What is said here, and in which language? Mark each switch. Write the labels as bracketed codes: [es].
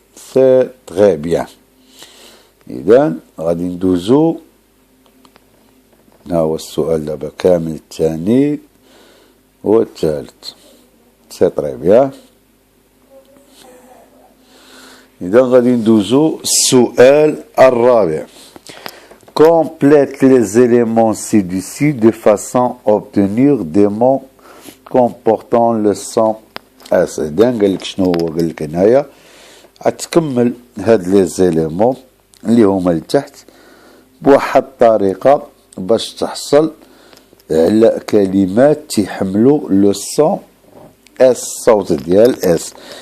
[fr] سي تري بيان. [ar] إذا غادي ندوزو. ها هو السؤال دابا كامل، الثاني والثالث. [fr] سي طري بيان. [ar] إذا غادي ندوزو السؤال الرابع. [fr] Complète les éléments ci-dessus de façon à obtenir des mots comportant le son S. [ar] إذا قالك شنو هو؟ قالك هنايا غتكمل هاد لي زيليمون اللي هما لتحت بواحد الطريقة باش تحصل على كلمات تيحملوا [fr] لو سون اس، [ar] الصوت ديال اس.